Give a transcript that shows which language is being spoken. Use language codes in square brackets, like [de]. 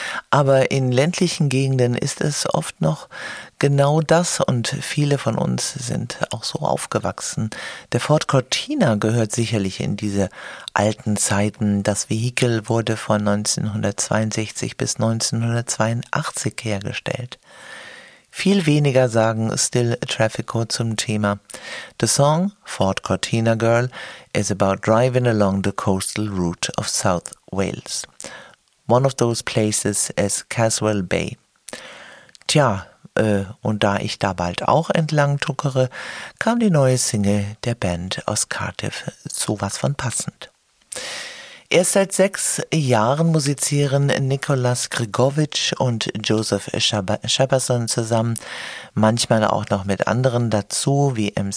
[de] Aber in ländlichen Gegenden ist es oft noch genau das und viele von uns sind auch so aufgewachsen. Der Ford Cortina gehört sicherlich in diese alten Zeiten. Das Vehikel wurde von 1962 bis 1982 hergestellt. Viel weniger sagen Still Traffico zum Thema. [en] The song Ford Cortina Girl is about driving along the coastal route of South Wales. One of those places is Caswell Bay. [de] Tja, und da ich da bald auch entlang tuckere, kam die neue Single der Band aus Cardiff sowas von passend. Erst seit 6 Jahren musizieren Nicolas Grigowitsch und Joseph Shepperson zusammen, manchmal auch noch mit anderen dazu, wie M.